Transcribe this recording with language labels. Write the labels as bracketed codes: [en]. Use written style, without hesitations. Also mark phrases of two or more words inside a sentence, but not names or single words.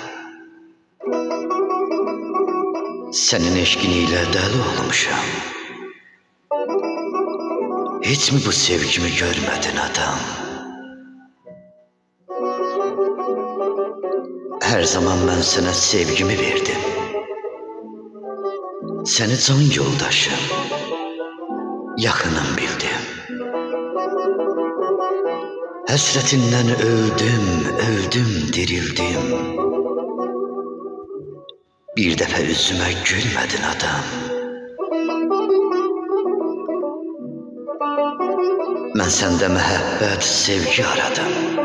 [az] Senin eşkin ilə dəli olmuşam. [tr] Hiç mi bu sevgimi görmedin adam? Her zaman ben sana sevgimi verdim. Seni can yoldaşım, yakınım bildim. [az] Həsrətindən öldüm, öldüm, dirildim. Bir dəfə üzümə gülmədin adam. Mən səndə məhəbbət, sevgi aradım.